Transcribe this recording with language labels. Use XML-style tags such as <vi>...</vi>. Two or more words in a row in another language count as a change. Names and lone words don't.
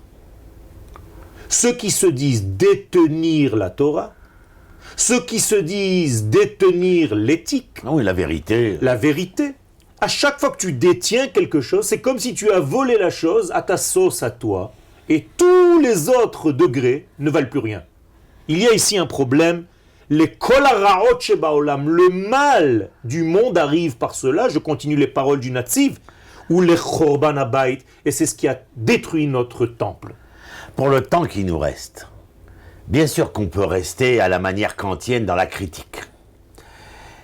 <fr>Ceux qui se disent détenir la Torah, ceux qui se disent détenir l'éthique, oui, la vérité. La vérité. À chaque fois que tu détiens quelque chose, c'est comme si tu as volé la chose à ta sauce à toi, et tous les autres degrés ne valent plus rien. Il y a ici un problème. Les</fr> <he>כל הרעות שבעולם,</he> <fr>le mal du monde arrive par cela. Je continue les paroles du Natziv, ou les</fr> <he>חורבן הבית,</he> <fr>et c'est ce qui a détruit notre temple. Pour le temps qui nous reste, bien sûr qu'on peut rester à la manière kantienne dans la critique.</fr>